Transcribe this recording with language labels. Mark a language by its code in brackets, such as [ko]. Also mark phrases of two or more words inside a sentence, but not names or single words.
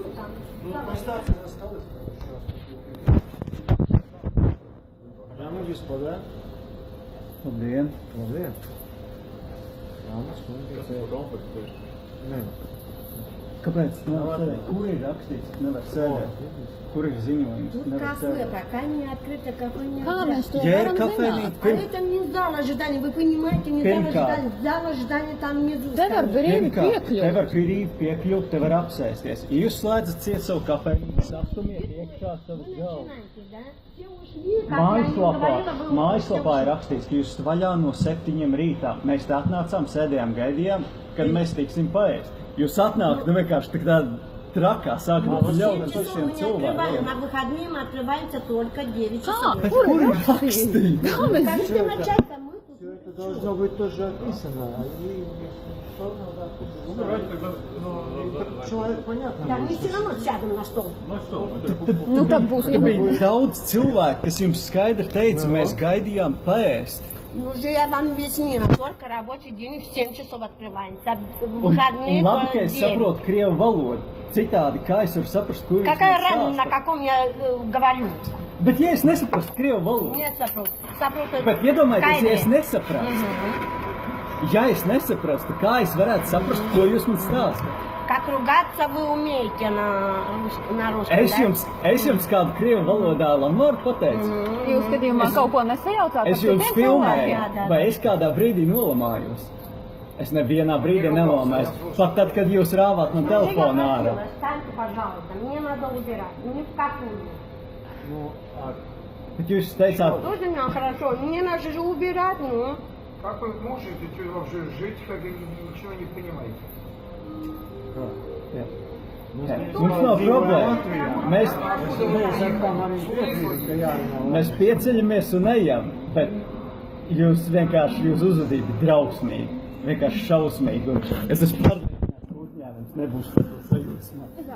[ru] Ну, поставьте на столы. Прямо господа. [lv] Labdien! Labdien! Rāmas kungi. Nē. Kāpēc nevar sēdēt? Kur ir rakstīts, ka nevar sēdēt? Kur ir ziņojums, ka nevar [ru] Кафе, [lv] sēdēt? [ru] пока не открыто, кафе не [lv] Kā mēs to Ja ir varam kafejnīca, zināt? [ru] А это не зал ожидания, вы понимаете, не зал [lv] Pirmkārt. [ru] ожидания. Зал ожидания там внизу. [lv] Te var brīvi Te piekļūt. var brīvi piekļūt, te var apsēsties. Ja jūs slēdzat ciet savu kafejnīcu, sastumiet iekšā savas galvas. [ru] Начинаете, да? Все ушли, как я им говорила, вы [lv] Mājaslapā ir rakstīts, ka jūs esat vaļā no 7 rītā. Mēs te atnācām, sēdējām, gaidījām, kad mēs tiksim paēst. Jūs atnākat, nu vienkārši tik tāda trakā, sākat ļaut [ru] часов [lv] šiem [ru] мы не открываем. [lv] cilvēkiem. [ru] На выходные мы открываемся только 9 [lv] Kā? [ru] часов. [lv] Kur Kur ir ir rakstīts? rakstīts? Kā mēs zinām? [ru] Хотите начать-то мы тут? Все это должно быть тоже описано. И что надо описать? Ну, человек понятно. Да, мы все равно сядем на стол. [lv] Nu, tad būs Tur bija daudz cilvēku, kas jums skaidri teica, mēs gaidījām paēst. [ru] Ну, уже я вам объяснила, только рабочий день в 7 часов открывается. [lv] Un [ru] Выходные [lv] labi, [ru] по [lv] ka es [ru] 9. [lv] saprotu Krievu valodu. Citādi, kā es varu saprast, ko jūs [ru] Какая [lv] man [ru] разница, на [lv] stāstat? [ru] каком я говорю? [lv] Bet ja es nesaprastu Krievu valodu, [ru] Нет, сопротив. [lv] bet iedomājieties, ja es nesaprastu, ja es nesaprastu, kā es varētu saprast, ko jūs man stāstat? [ru] Как ругаться вы умеете на русском, [lv] Es jums kādu Krievu valodā labi varu pateikt. Jūs skatījumā kaut ko nesajaucāt? Es ar jums citiem filmēju, cilvēkiem? vai es kādā brīdī nolamājos. Es nevienā brīdī nelamājos. Pat tad, kad jūs rāvāt no telefona ārā. [ru] Встаньте, пожалуйста, мне надо убирать. Ни в какую. Ну, а [lv] Bet jūs teicāt, [ru] Тоже меня хорошо. Мне надо же убирать, ну. Как вы можете вообще жить, как вы ничего не понимаете? [lv] jā. Mums nav problēma. Mēs pieceļamies un ejam, bet jūs vienkārši, jūs uzvedība drausmīgi, vienkārši šausmīgi. Un es esmu pārliecināts, ka uzņēmums nebūs par to sajūsmā.